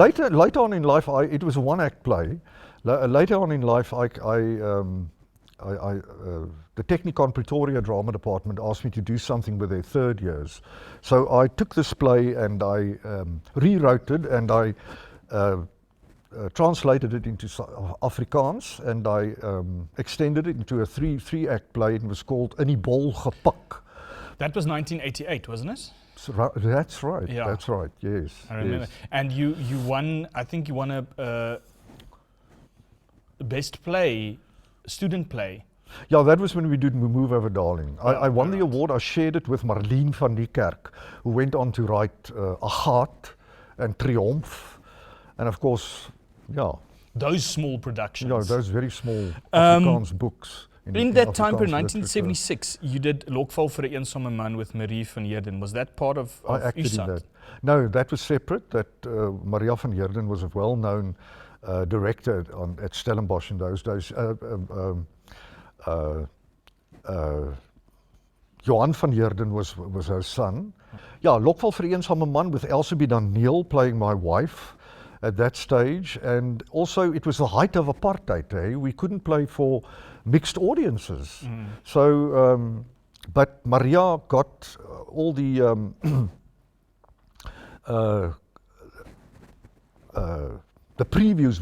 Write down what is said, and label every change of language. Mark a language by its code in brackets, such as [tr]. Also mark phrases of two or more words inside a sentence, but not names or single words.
[en] Later on in life, it was a one-act play. Later on in life, the Technikon Pretoria Drama Department asked me to do something with their third years. So I took this play and I rewrote it, and I translated it into Afrikaans, and I extended it into a three-act play. It was called In die Bol gepak. That was 1988, wasn't it? That's right. Yeah. That's right. Yes. I remember. Yes. And you won. I think you won a best play, student play, Yeah, that was when we did Move Over Darling. I won the award. I shared it with Marlene van die Kerk, who went on to write Agat and Triumph. And of course, yeah. Those small productions. Yeah, those very small Afrikaans books. In that time period, Afrikaans literature. 1976, you did Lokval vir 'n Eensame Man with Marie van Heerden. Was that part of I acted in USAT? that. No, that was separate. That Maria van Heerden was a well-known director at Stellenbosch in those days. Johan van Heerden was her son. Yeah, Lokval vir 'n Eensame Man with Elsabie Daniel playing my wife at that stage. And also it was the height of apartheid. We couldn't play for mixed audiences. So, but Maria got all the previews.